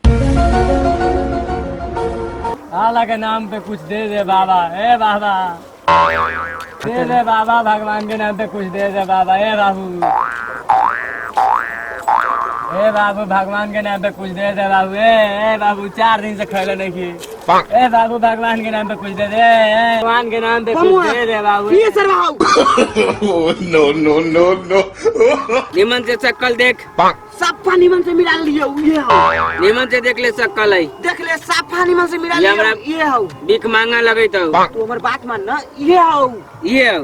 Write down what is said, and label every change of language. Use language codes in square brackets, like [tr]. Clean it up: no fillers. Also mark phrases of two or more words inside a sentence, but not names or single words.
[bho] आला के नाम पे कुछ दे दे बाबा, ए बाबा दे दे बाबा, भगवान के नाम पे कुछ दे दे बाबा। ए बाबू, ए बाबू भगवान के नाम पे कुछ दे दे बाबू। ए बाबू 4 दिन से खैले नहीं की। ए बाबू भगवान के नाम पे कुछ दे दे। भगवान के नाम पे कुछ दे दे बाबू। ये सर भाऊ [en] Oh, no, no, no, no. [bho] निमन से शक्ल देख। साफा निमन से मिला लियो। ये हो, निमन से देख ले शक्ल है। देख ले साफा निमन से मिला ये लियो। हमरा- ये हो, भीख मांगा लगे तो तू हमारी बात मान ना। ये हो, ये हो।